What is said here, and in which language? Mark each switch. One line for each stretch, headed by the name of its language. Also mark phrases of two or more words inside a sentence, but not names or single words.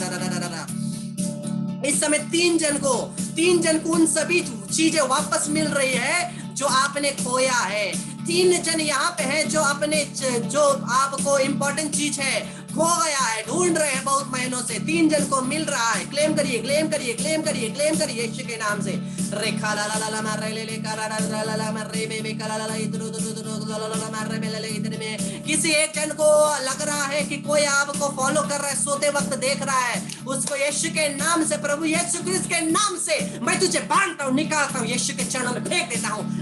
Hindi: इस समय 3 जन को उन सभी चीजें वापस मिल रही है जो आपने खोया है। 3 जन यहाँ पे हैं जो आपको इम्पोर्टेंट चीज है खो गया है, ढूंढ रहे हैं बहुत महीनों से। 3 जन को मिल रहा है। क्लेम करिए यीशु के नाम से। रेखा ला ला ला ला मार ले ले का ला ला ला ला मार रे बे का ला ला ला इधर उधर मार रे ले ले इधर में। किसी एक जन को लग रहा है कि कोई आपको फॉलो कर रहा है, सोते वक्त देख रहा है, उसको यीशु के नाम से, प्रभु यीशु क्रिस्त के नाम से मैं तुझे बांधता हूँ, निकालता हूँ, यीशु के चरणों में फेंक देता हूँ।